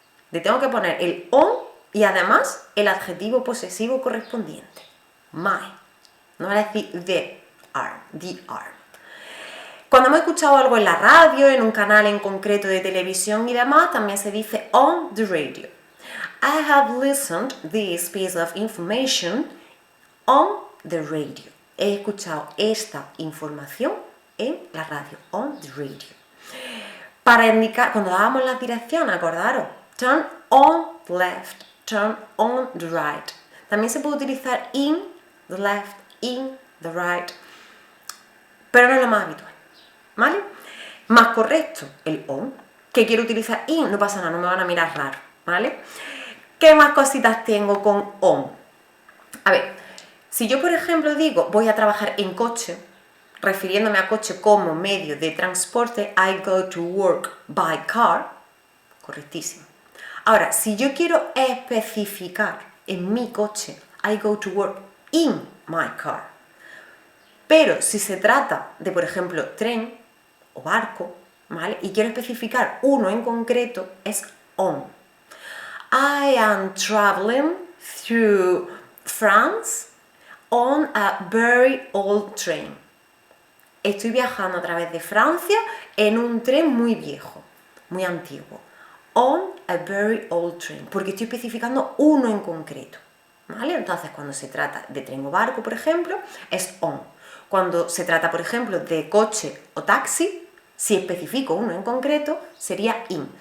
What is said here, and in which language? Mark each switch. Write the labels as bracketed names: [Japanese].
[Spanish] Le tengo que poner el on y además el adjetivo posesivo correspondiente. My. No voy a decir [English] the arm. [Spanish] Cuando hemos escuchado algo en la radio, en un canal en concreto de televisión y demás, también se dice [English] on the radio. I have listened this piece of information on the radio. [Spanish] He escuchado esta información en la radio, [English] on the radio. [Spanish] Para indicar, cuando dábamos las direcciones, acordaros, [English] turn on the left, turn on the right. [Spanish] También se puede utilizar [English] in the left, in the right, [Spanish] pero no es lo más habitual, ¿vale? Más correcto, el on. Que quiero utilizar in, no pasa nada, no me van a mirar raro, ¿vale? ¿Qué más cositas tengo con on? A ver, si yo por ejemplo digo voy a trabajar en coche, refiriéndome a coche como medio de transporte, [English] I go to work by car, [Spanish] correctísimo. Ahora, si yo quiero especificar en mi coche, [English] I go to work in my car. [Spanish] Pero si se trata de, por ejemplo, tren o barco, ¿vale? Y quiero especificar uno en concreto, es on. [English] I am traveling through France on a very old train. [Spanish] Estoy viajando a través de Francia en un tren muy viejo, muy antiguo. [English] On a very old train, [Spanish] porque estoy especificando uno en concreto, ¿vale? Entonces, cuando se trata de tren o barco, por ejemplo, es on. Cuando se trata, por ejemplo, de coche o taxi, si especifico uno en concreto, sería in.